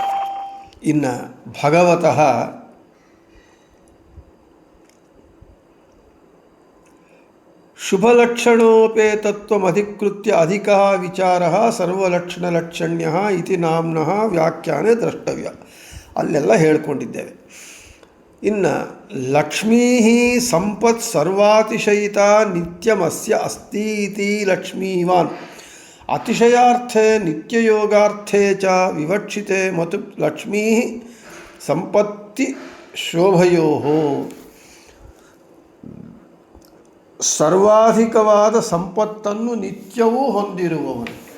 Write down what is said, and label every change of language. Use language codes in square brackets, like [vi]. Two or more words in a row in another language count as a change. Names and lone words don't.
[sa] ಇನ್ನು ಭಗವತಃ ಶುಭಲಕ್ಷಣೋಪೇತತ್ವಮಧಿಕೃತ್ಯ ಅಧಿಕಃ ವಿಚಾರಃ ಸರ್ವಲಕ್ಷಣಲಕ್ಷಣ್ಯಃ ಇತಿ ನಾಮ್ನಃ ವ್ಯಾಖ್ಯಾನೆ ದ್ರಷ್ಟವ್ಯ. [kn] ಅಲ್ಲೆಲ್ಲ ಹೇಳಿಕೊಂಡಿದ್ದೇವೆ. [sa] ಇನ್ನು ಲಕ್ಷ್ಮೀ ಸಂಪತ್ ಸರ್ವಾತಿಶಯಿತ ನಿತ್ಯಮಸ್ಯ ಅಸ್ತಿ ಇತಿ ಲಕ್ಷ್ಮೀವಾನ್. ಅತಿಶಯಾರ್ಥೆ ನಿತ್ಯಯೋಗಾರ್ಥೆ ಚ ವಿವಕ್ಷಿತೆ ಮತ್ತು ಲಕ್ಷ್ಮೀ ಸಂಪತ್ತಿ ಶೋಭಯೋ. [kn] ಸರ್ವಾಧಿಕವಾದ ಸಂಪತ್ತನ್ನು ನಿತ್ಯವೂ ಹೊಂದಿರುವವನು.